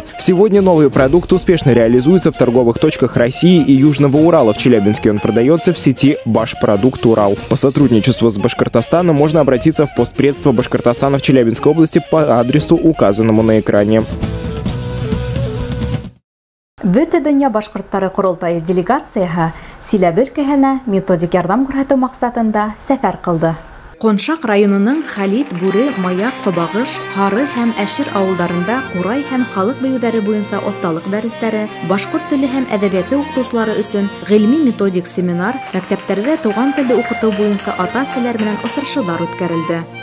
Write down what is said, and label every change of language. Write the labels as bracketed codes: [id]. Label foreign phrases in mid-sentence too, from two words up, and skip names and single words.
[ru] Сегодня новый продукт успешно реализуется в торговых точках России и Южного Урала. В Челябинске он продается в сети «Башпродукт Урал». По сотрудничеству с Башкортостаном можно обратиться в постпредство Башкортостана в Челябинской области по адресу, указанному на экране. [ba] Бөтә дөнья башкортлары курултайы делегацияһы Силәбе өлкәһенә методик ярдәм күрсәтү максатында сәфәр кылды. Коншак районының Хәлит, Бүре, Маяк, Кобагыш, Хары һәм Әшир авылдарында Курай һәм халык бәюләре буенча отталык дәресләре, башкорт теле һәм әдәбияты укытучылары өчен гыйльми-методик семинар, мәктәпләрдә туган теле укыту буенча ата-әсәләр белән очрашулар үткәрелде.